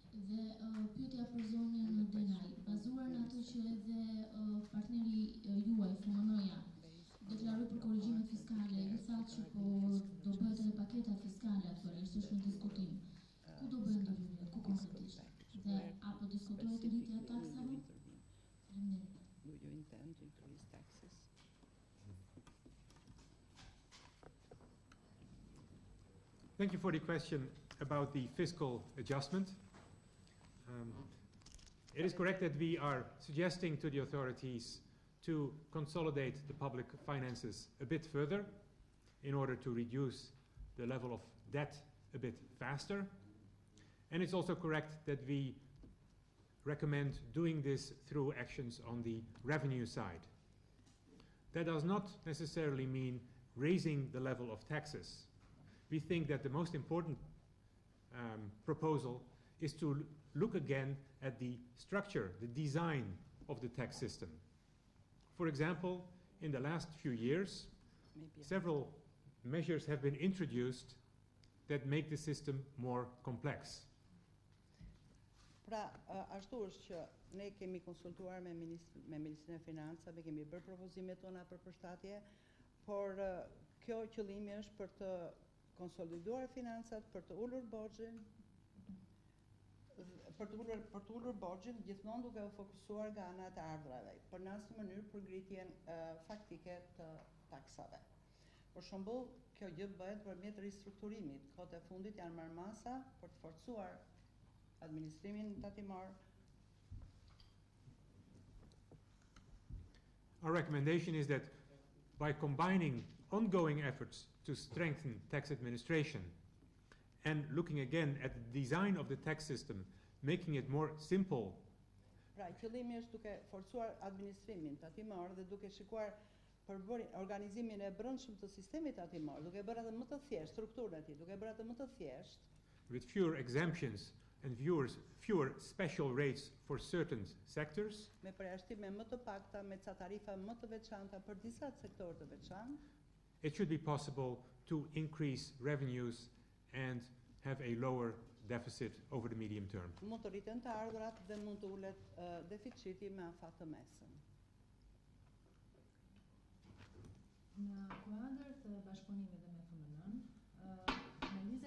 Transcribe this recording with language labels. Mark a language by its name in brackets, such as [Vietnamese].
[Albanian] Dhe pyetja për zonjën Denaj, bazuar në atë që edhe partneri juaj, FMN-ja, deklaroi për korrigjimet fiskale, ju thatë që do bëhet edhe paketa fiskale aktualisht është në diskutim. Ku do bëhen ndërhyrje, ku konkretisht? Dhe apo diskutohet rritja e taksave? [English] Do you intend to increase taxes? Thank you for the question about the fiscal adjustment. It is correct that we are suggesting to the authorities to consolidate the public finances a bit further in order to reduce the level of debt a bit faster. And it's also correct that we recommend doing this through actions on the revenue side. That does not necessarily mean raising the level of taxes. We think that the most important proposal is to look again at the structure, the design of the tax system. For example, in the last few years, several measures have been introduced that make the system more complex. [Albanian] Pra, ashtu është që ne kemi konsultuar me Ministrin e Financave, kemi bërë propozimet tona për përshtatje, por kjo qëllimi është për të konsoliduar financat, për të ulur borxhin, gjithmonë duke u fokusuar nga ana e ardhrave, për në asnjë mënyrë për ngritjen faktike të taksave. Për shembull, kjo gjë bëhet përmjet ristrukturimit. Kohët e fundit janë marrë masa për të forcuar administrimin tatimor. [English] Our recommendation is that by combining ongoing efforts to strengthen tax administration and looking again at the design of the tax system, making it more simple. [Albanian] Pra, qëllimi është duke forcuar administrimin tatimor dhe duke shikuar organizimin e brendshëm të sistemit tatimor, duke bërë atë më të thjeshtë, strukturën e tij, duke bërë atë më të thjeshtë. [English] With fewer exemptions and fewer special rates for certain sectors. [Albanian] Me përjashtime më të pakta, me ca tarifa më të veçanta për disa sektorë të veçantë. [English] It should be possible to increase revenues and have a lower deficit over the medium term. [Albanian] Mund të rriten të ardhurat dhe mund të ulet deficiti me afat të mesëm. Në kuadër të bashkëpunimit dhe me FMN-n, me